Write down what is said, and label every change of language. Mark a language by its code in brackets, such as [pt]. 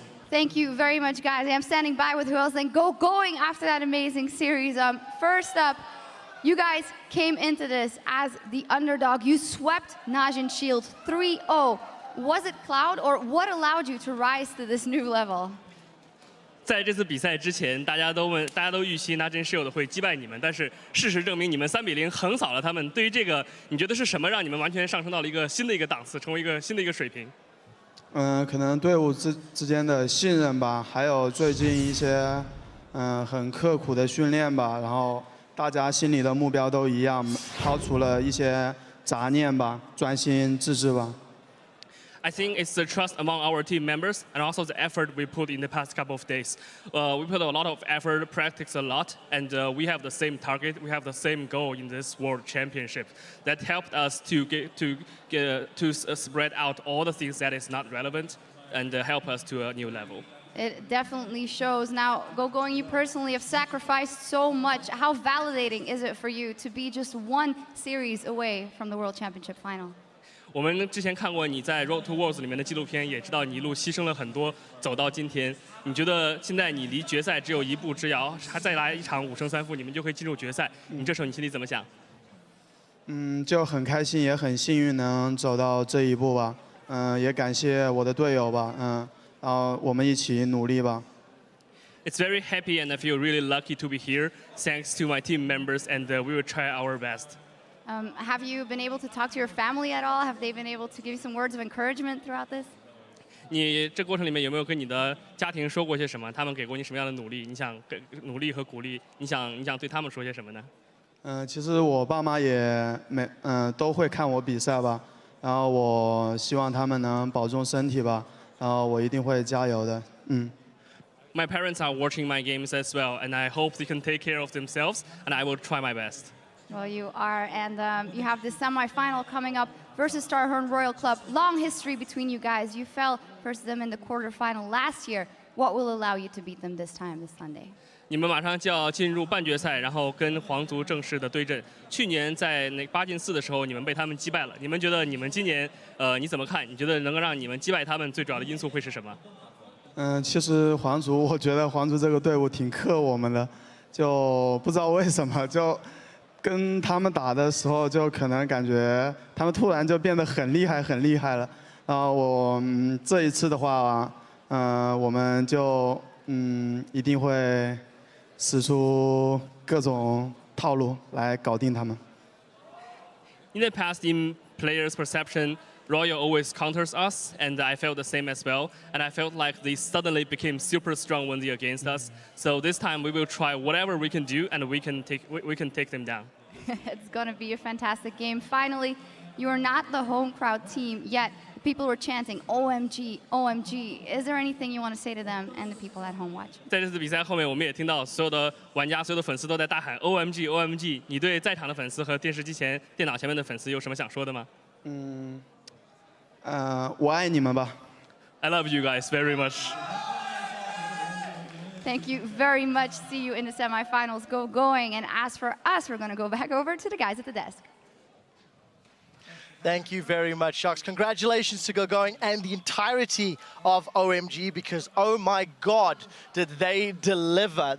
[en] Thank you very much, guys. I'm standing by with who else then going after that amazing series. First up, you guys came into this as the underdog. You swept NaJin Shield 3-0. Was it Cloud, or what allowed you to rise to this new level? [zh] 在这次比赛之前，大家都预期NaJin Shield 会击败你们，但是事实证明你们3比0横扫了他们。对于这个，你觉得是什么让你们完全上升到了一个新的一个档次，成为一个新的一个水平？可能队伍之间的信任吧，还有最近一些很刻苦的训练吧，然后大家心里的目标都一样，抛除了一些杂念吧，专心致志吧。 [en] I think it's the trust among our team members and also the effort we put in the past couple of days. We put a lot of effort, practice a lot, and we have the same target. We have the same goal in this World Championship. That helped us to spread out all the things that is not relevant and help us to a new level. It definitely shows. Now, going, you personally have sacrificed so much. How validating is it for you to be just one series away from the World Championship final? [zh] 我们之前看过你在《Road to Worlds》里面的纪录片，也知道你一路牺牲了很多，走到今天。你觉得现在你离决赛只有一步之遥，还再来一场5胜3负，你们就可以进入决赛。你这时候你心里怎么想？就很开心，也很幸运能走到这一步吧。也感谢我的队友吧。然后我们一起努力吧。 [en] It's very happy and I feel really lucky to be here. Thanks to my team members, and we will try our best. Have you been able to talk to your family at all? Have they been able to give you some words of encouragement throughout this? [zh] 你这过程里面有没有跟你的家庭说过些什么？他们给过你什么样的努力？你想努力和鼓励？你想对他们说些什么呢？其实我爸妈也都会看我比赛吧。然后我希望他们能保重身体吧。然后我一定会加油的。 [en] My parents are watching my games as well, and I hope they can take care of themselves, and I will try my best. Well, you are, and you have the semifinal coming up versus Starhorn Royal Club. Long history between you guys. You fell versus them in the quarterfinal last year. What will allow you to beat them this time, this Sunday? [zh] 你们马上就要进入半决赛，然后跟皇族正式的对阵。去年在那8进4的时候，你们被他们击败了。你们觉得你们今年你怎么看？你觉得能够让你们击败他们最主要的因素会是什么？其实皇族，我觉得皇族这个队伍挺克我们的，就不知道为什么就。跟他们打的时候，就可能感觉他们突然就变得很厉害，很厉害了。然后我这一次的话，我们就一定会使出各种套路来搞定他们。 [en] In the past, in players' perception, Royal always counters us, and I felt the same as well. And I felt like they suddenly became super strong when they're against us. So this time we will try whatever we can do, and we can take them down. It's going to be a fantastic game. Finally, you are not the home crowd team yet. People were chanting OMG, OMG. Is there anything you want to say to them and the people at home watching? [zh] 在这次比赛后面，我们也听到所有的玩家、所有的粉丝都在大喊 OMG, OMG。你对在场的粉丝和电视机前、电脑前面的粉丝有什么想说的吗？我爱你们吧。 [en] I love you guys very much. Thank you very much. See you in the semifinals. Going. And as for us, we're going to go back over to the guys at the desk. Thank you very much, Shox. Congratulations to Going and the entirety of OMG, because, oh my God, did they deliver.